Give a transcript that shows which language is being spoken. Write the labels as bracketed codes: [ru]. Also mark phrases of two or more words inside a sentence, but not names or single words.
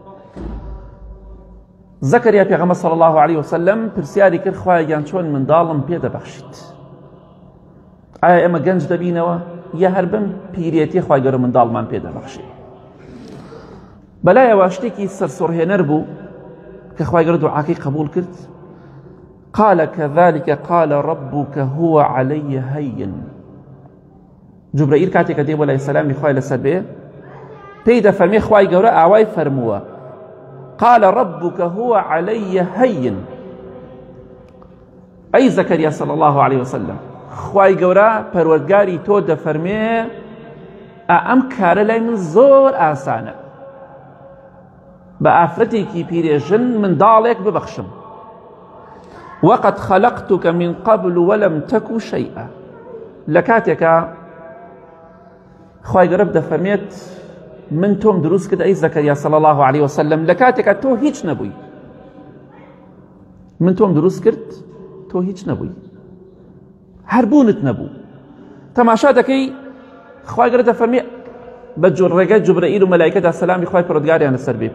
[ckb] زەکەریا پێغەمبەر [ar] صلی الله علیه وسلم [ckb] پرسیاری کرد خوایگیان چۆن منداڵم پێدەبەخشیت ئایا ئێمە گەنج دەبینەوە یا هەر بم پیرێتی خوای گەورە منداڵمان پێدەبەخشێ بەلایەوە شتێکی سەرسوڕهێنەر بوو کە خوای گەورە دوعاکەی قبول کرد [ar] قال كذلك قال ربك هو علي هين [ckb] جبرائیل کاتێک کە دێ بۆ لای سەلامی خوای لەسەر بێ پێی دەفەرمێ خوای گەورە ئاوای فەرمووە [ar] قال ربك هو علي هين [ckb] ئەی زەکەریا [ar] صلی الله عليه وسلم [ckb] خوای گەورە پەروەردگاری تۆ دەفەرمێ ئەم کارە لای من زۆر ئاسانە بە ئافرەتێکی پیرێژن منداڵێک ببەخشم [ar] وقد خلقتك من قبل ولم تك شيئا لكاتك [ckb] خوای گەورە دەفەرمێت من تۆم دروست کرد ئەی زەکەریا [ar] صلی الله عليه وسلم [ckb] لكاتك تۆ هیچ نەبووی من تۆم دروست کرد تۆ هیچ نەبووی هەر بوونت نەبوو تەماشا دەکەی خوای گەورە دەفەرمێ بە ڕێگەی جوبرەئیل و مەلایکەدا سەلامی خوای پەروەردگاریان لەسەر بێ